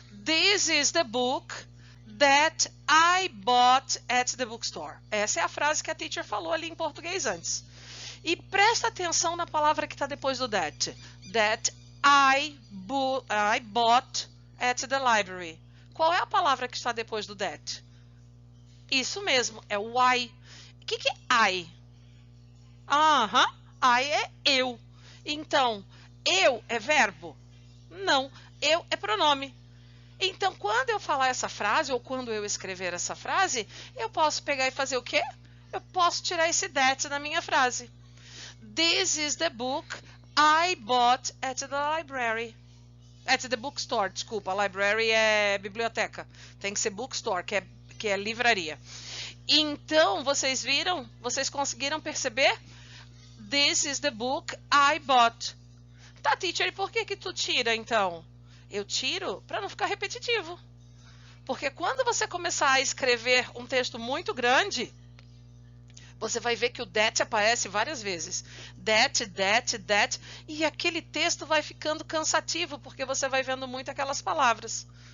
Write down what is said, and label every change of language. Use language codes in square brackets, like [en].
[en] This is the book that I bought at the bookstore. [pt] Essa é a frase que a teacher falou ali em português antes. E presta atenção na palavra que está depois do that. [en] That I bought at the library. [pt] Qual é a palavra que está depois do that? Isso mesmo, é o I. O que é I? I é eu. Então, eu é verbo? Não, eu é pronome. Então, quando eu falar essa frase, ou quando eu escrever essa frase, eu posso pegar e fazer o quê? Eu posso tirar esse that da minha frase. [en] This is the book I bought at the library. At the bookstore, [pt] desculpa. [en] Library [pt] é biblioteca. Tem que ser bookstore, que é livraria. Então, vocês viram? Vocês conseguiram perceber? [en] This is the book I bought. [pt] Tá, teacher, e por que tu tira, então? Eu tiro para não ficar repetitivo. Porque quando você começar a escrever um texto muito grande, você vai ver que o that aparece várias vezes. That, e aquele texto vai ficando cansativo, porque você vai vendo muito aquelas palavras.